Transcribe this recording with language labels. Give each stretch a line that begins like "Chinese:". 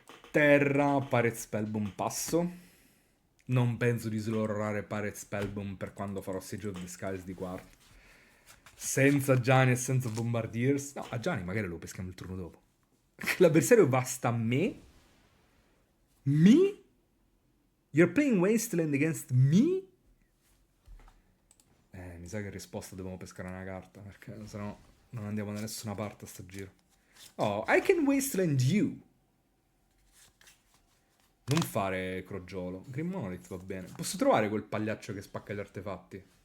Italian: Terra, Pirate Spellboom passo. Non penso di slorrare Pirate Spellboom per quando farò Siege of the Skies di quarto. Senza Gianni e senza Bombardiers. No, a Gianni magari lo peschiamo il turno dopo. L'avversario basta a me. Me?
English: You're playing Wasteland against me?
Italian: Mi sa che in risposta dobbiamo pescare una carta, perché sennò non andiamo da nessuna parte a sto giro.
English: Oh, I can Wasteland you.
Italian: Non fare crogiolo. Green Monolith va bene. Posso trovare quel pagliaccio che spacca gli artefatti?